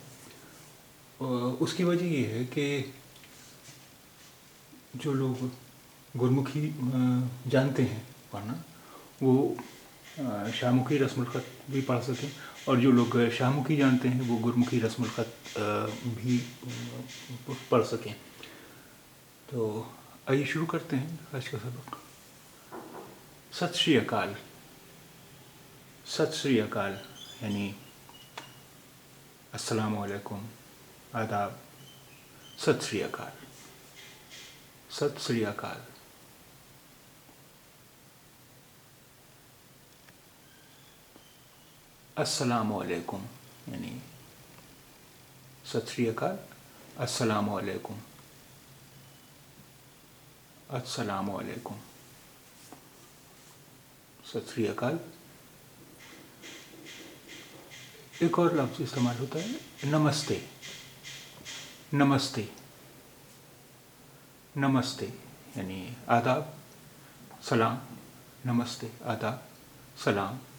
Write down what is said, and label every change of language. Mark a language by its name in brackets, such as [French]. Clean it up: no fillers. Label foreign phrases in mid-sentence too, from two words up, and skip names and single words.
[Urdu] اس کی وجہ یہ ہے کہ جو لوگ گرمکھی جانتے ہیں پڑھنا وہ شاہمکھی رسم الخط بھی پڑھ سکیں، اور جو لوگ شاہمکھی جانتے ہیں وہ گرمکھی رسم الخط بھی پڑھ سکیں. تو آئیے شروع کرتے ہیں آج کا سبق. [Punjabi] ست شری اکال. ست شری اکال یعنی [Arabic] السلام علیکم، [Punjabi] آداب. ست شری اکال. ست شری اکال. [Arabic] السلام علیکم یعنی [Punjabi] ست شری اکال، [Arabic] السلام علیکم. السلام علیکم. [Punjabi] ست شری اکال. [Urdu] ایک اور لفظ استعمال ہوتا ہے نمستے. نمستے. نمستے یعنی آداب، سلام. نمستے، آداب، سلام.